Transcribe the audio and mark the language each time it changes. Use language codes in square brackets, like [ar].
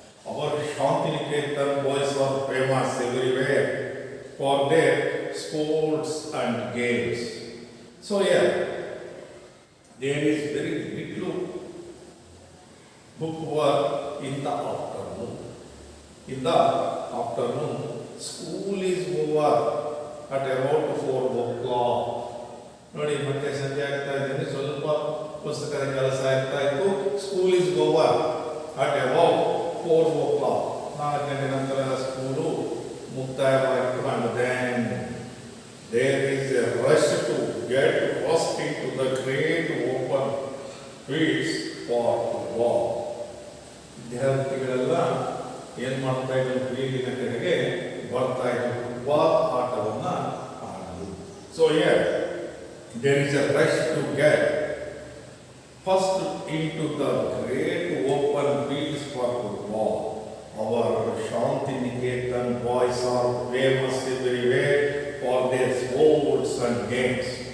[en] Our Shantiniketan boys are famous everywhere for their sports and games. So there is very little book work in the afternoon. In the afternoon, school is over at about 4 o'clock. [kn] ನೋಡಿ, ಮತ್ತೆ ಸಂಜೆ ಆಗ್ತಾ ಇದ್ದೀನಿ, ಸ್ವಲ್ಪ ಪುಸ್ತಕದ ಕೆಲಸ ಆಗ್ತಾ ಇತ್ತು. [en] School is over at about 4 o'clock. [kn] 4 ಗಂಟೆ ನಂತರ ಸ್ಕೂಲು ಮುಕ್ತಾಯವಾಯಿತು. [en] And then there is a rush to get first into the great open fields for football. [kn] ವಿದ್ಯಾರ್ಥಿಗಳೆಲ್ಲ ಏನು ಮಾಡ್ತಾ ಇದ್ರು, ಫೀಲ್ಡಿನ ಕಡೆಗೆ ಬರ್ತಾ ಇದ್ರು ಫುಟ್ಬಾಲ್ ಆಟವನ್ನ ಆಡಲು. [en] So there is a rush to get first into the great open fields for football. Our Shantiniketan boys are famous everywhere for their sports and games.